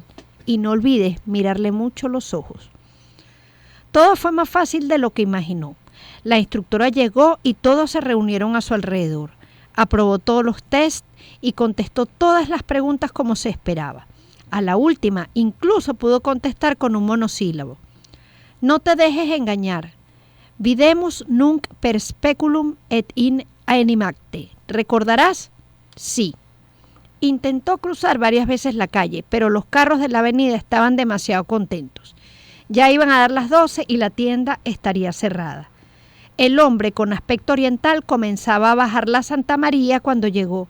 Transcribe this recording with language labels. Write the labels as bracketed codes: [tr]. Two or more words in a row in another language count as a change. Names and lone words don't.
[es] Y no olvides mirarle mucho los ojos. Todo fue más fácil de lo que imaginó. La instructora llegó y todos se reunieron a su alrededor. Aprobó todos los tests y contestó todas las preguntas como se esperaba. A la última incluso pudo contestar con un monosílabo. No te dejes engañar. [la] Videmus nunc per speculum et in animacte. [es] ¿Recordarás? Sí. Intentó cruzar varias veces la calle, pero los carros de la avenida estaban demasiado contentos. Ya iban a dar las 12 y la tienda estaría cerrada. El hombre con aspecto oriental comenzaba a bajar la Santa María cuando llegó.